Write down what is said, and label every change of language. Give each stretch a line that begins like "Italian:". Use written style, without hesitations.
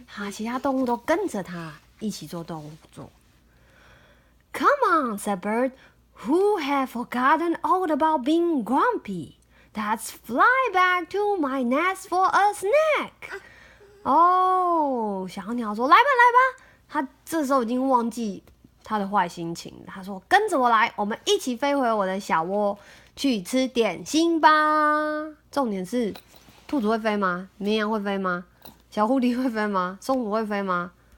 Chinese: 其他动物都跟着它一起做动作。
English: Come on, said Bird. Who have forgotten all about being grumpy? Let's fly back to my nest for a snack.
Chinese: 哦，小鸟说：“来吧，来吧。” 它这时候已经忘记他的坏心情，他说：“跟着我来，我们一起飞回我的小窝，去吃点心吧。” 重点是，兔子会飞吗？绵羊会飞吗？小狐狸会飞吗？松鼠会飞吗？